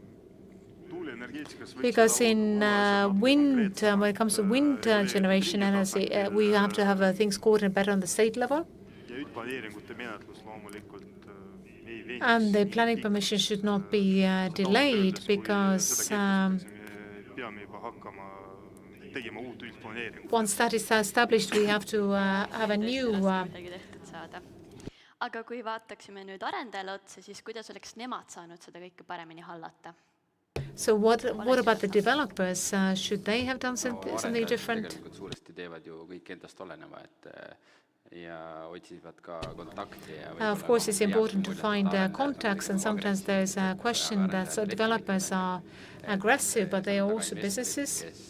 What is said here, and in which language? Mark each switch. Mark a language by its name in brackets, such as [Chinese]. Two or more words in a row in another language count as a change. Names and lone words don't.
[English] Because in wind, when it comes to wind generation energy, we have to have things coordinated better on the state level. And the planning permission should not be delayed, because once that is established, we have to have a new [Estonian] Aga kui vaataksime nüüd arendajale otsa, siis kuidas oleks nemad saanud seda kõike paremini hallata? [English] So what about the developers? Should they have done something different? Of course, it's important to find contacts, and sometimes there's a question that developers are aggressive, but they are also businesses.